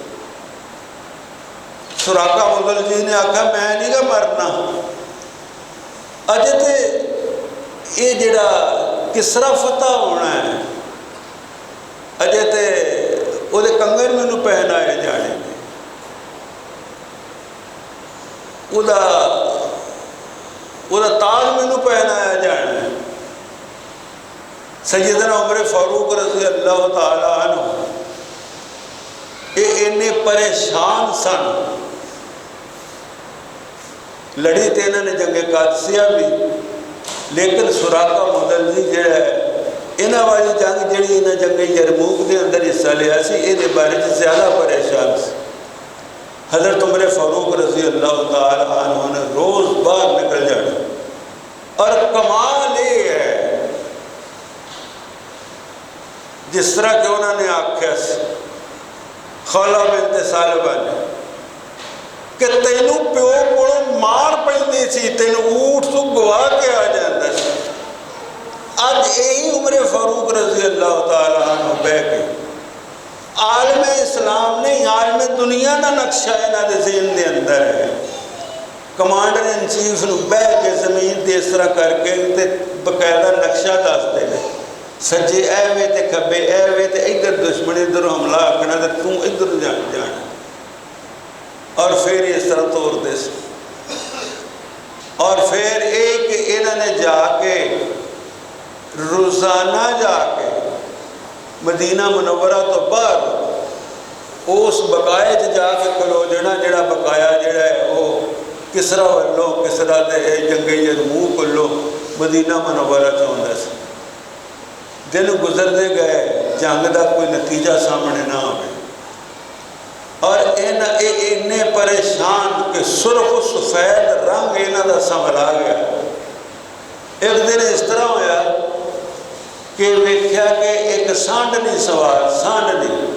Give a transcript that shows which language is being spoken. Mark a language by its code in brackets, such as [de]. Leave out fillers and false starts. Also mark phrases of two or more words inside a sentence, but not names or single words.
[pa] سراقہ مدلجی نے آکھیا میں نہیں گا مرنا، اجے تو ایہ جیہڑا کسریٰ فتح ہونا اے، اجے تو اوہ کنگن مینوں پہنائے جانے، اوہدا تاج مینوں پہنایا جانا اے. سیدنا عمر فاروق [ar] رضي الله تعالى عنه [pa] ایہ اِنّے پریشان سن. لڑی تو انہوں نے جنگِ قادسیہ بھی، لیکن سراقہ مدلجی جیہڑا اِنہاں والی جنگ جیہڑی اِنہاں جنگِ یرموک کے اندر حصہ لیا سی، ایہدے بارے چ زیادہ پریشان سی. حضرت عمر فاروق [ar] رضي الله تعالى عنه [pa] نے روز باہر نکل جانا. [ur] اور کمال یہ ہے جس طرح کہ انہوں نے [pa] آکھیا خولہ بنت ثعلبہ نے کہ تینوں پیو کو مار پیندی سی، تینوں اوٹھ تو گوا کے آ جاتا سی. اج ایہی عمر فاروق [ar] رضي الله تعالى عنه [pa] بہہ کے عالمِ اسلام نہیں، عالمِ دنیا کا نقشہ اِنہاں دے ذہن دے اندر ہے. [en] commander in chief [pa] نوں بہہ کے زمین تے اس طرح کر کے تے باقاعدہ نقشہ دسدے نے، سجے ایویں تے کھبے ایویں تے اِدھر دشمن اِدھر حملہ آکھنا تے تو اِدھر جانا، اور فیر اس طرح توڑتے. اور فیر ایک انہوں نے جا کے روزانہ جا کے مدینہ منورہ تو باہر اس بقائے چ جا کے کھلو جانا، جیہڑا بقایا جیہڑا ہے وہ کسریٰ والوں کسریٰ دے جنگِ یرموک والوں مدینہ منورہ چ آؤندا سی. دن گزرتے گئے، جنگ کا کوئی نتیجہ سامنے نہ آوے، اور اِنّے پریشان کہ سرخ سفید رنگ اِنہاں دا سنولا گیا. ایک دن اس طرح ہویا کہ ویکھیا کہ ایک سانڈھنی سوار، سانڈھنی